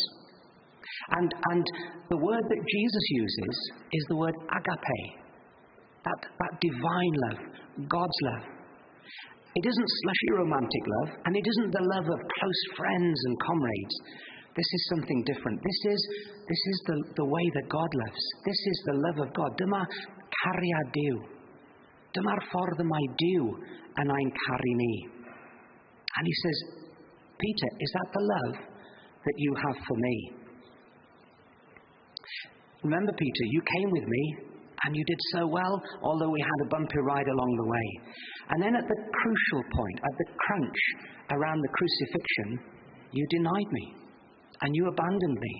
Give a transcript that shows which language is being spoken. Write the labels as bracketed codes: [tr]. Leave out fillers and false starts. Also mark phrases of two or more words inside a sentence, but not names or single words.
[en] And the word that Jesus uses is the word agape, that divine love, God's love. It isn't slushy romantic love, and it isn't the love of close friends and comrades. This is something different. This is the way that God loves. This is the love of God. [cy] Dyma cariad Dyw. Dyma'r ffordd y mae Dyw yn ein caru ni. [en] And he says, Peter, is that the love that you have for me? Remember, Peter, you came with me, and you did so well, although we had a bumpy ride along the way. And then at the crucial point, at the crunch around the crucifixion, you denied me, and you abandoned me.